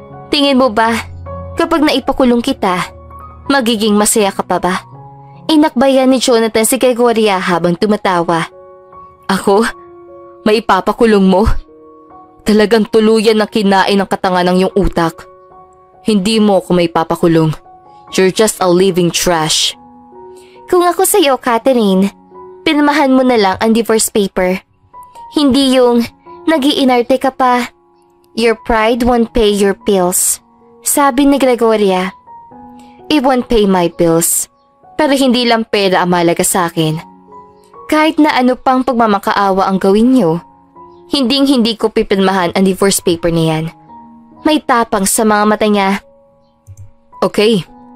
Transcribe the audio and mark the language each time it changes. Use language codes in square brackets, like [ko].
[tl] Tingin mo ba, kapag naipakulong kita, magiging masaya ka pa ba? Inakbayan ni Jonathan si Gregoria habang tumatawa. Ako? Maipapakulong mo? Talagang tuluyan na kinain ng katangan ng iyong utak. Hindi mo ako maipapakulong. [en] You're just a living trash. [tl] Kung ako sa'yo, Catherine, pirmahan mo na lang ang divorce paper. Hindi yung nag-iinarte ka pa. [en] Your pride won't pay your bills. [tl] Sabi ni Gregoria. [en] It won't pay my bills. [tl] Pero hindi lang pera ang mahalaga sa akin. Kahit na ano pang pagmamakaawa ang gawin niyo, hindi ko pipirmahan ang divorce paper na yan. May tapang sa mga mata niya. [en] Okay.